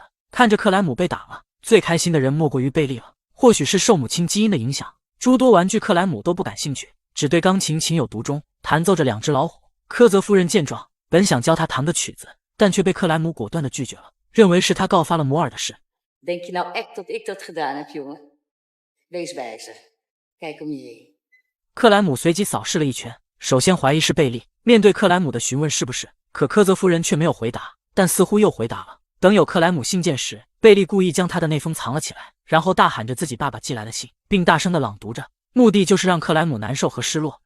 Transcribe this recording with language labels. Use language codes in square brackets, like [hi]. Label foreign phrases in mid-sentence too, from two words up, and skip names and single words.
[zh] 看着克莱姆被打了，最开心的人莫过于贝利了。或许是受母亲基因的影响，诸多玩具克莱姆都不感兴趣，只对钢琴情有独钟，弹奏着两只老虎。柯泽夫人见状，本想教他弹个曲子，但却被克莱姆果断地拒绝了，认为是他告发了摩尔的事。 [nl] Denk je nou echt dat ik dat gedaan heb, jongen? Wees wijzer. Kijk om je heen. [zh] 克莱姆随即扫视了一圈，首先怀疑是贝利。面对克莱姆的询问是不是，可柯泽夫人却没有回答，但似乎又回答了。等有克莱姆信件时，贝利故意将他的那封藏了起来，然后大喊着自己爸爸寄来的信，并大声地朗读着，目的就是让克莱姆难受和失落。